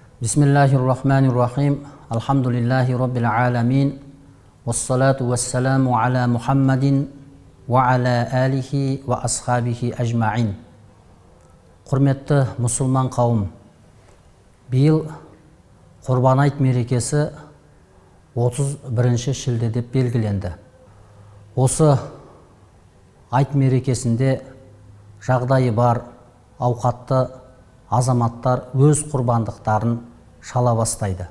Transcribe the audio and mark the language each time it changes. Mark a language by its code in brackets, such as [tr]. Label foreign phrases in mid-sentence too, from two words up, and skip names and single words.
[ar] بسم الله الرحمن الرحيم. الحمد لله رب العالمين. والصلاة والسلام على محمد وعلى آله وأصحابه أجمعين. [kk] Құрметті мұсылман қауым, биыл Құрбан айт мерекесі 31 шілде деп белгіленді. Осы айт мерекесінде жағдайы бар ауқатты азаматтар өз құрбандықтарын шала бастайды.